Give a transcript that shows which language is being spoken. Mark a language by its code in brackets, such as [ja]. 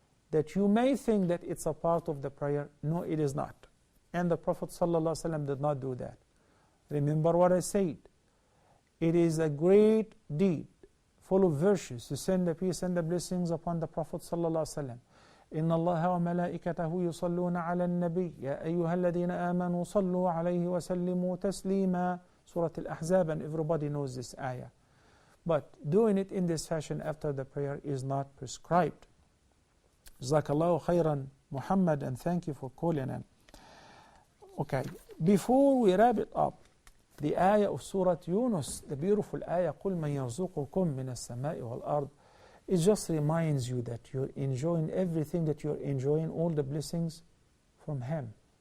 [en] that you may think that it's a part of the prayer. No, it is not. And the Prophet ﷺ did not do that. Remember what I said. It is a great deed full of virtues to send the peace and the blessings upon the Prophet ﷺ. [ar] إن الله وملائكته يصلون على النبي يا أيها الذين آمنوا صلوا عليه وسلموا تسليما. [en] Surah Al-Ahzab, and everybody knows this ayah. But doing it in this fashion after the prayer is not prescribed. Jazakallahu khairan, Muhammad, and thank you for calling in. Okay, before we wrap it up, the ayah of Surah Yunus, the beautiful ayah, [ar] قُلْ مَنْ يَرْزُقُكُم مِّنَ السَّمَاءِ وَالْأَرْضِ, [en] it just reminds you that you're enjoying everything, that you're enjoying all the blessings from Him.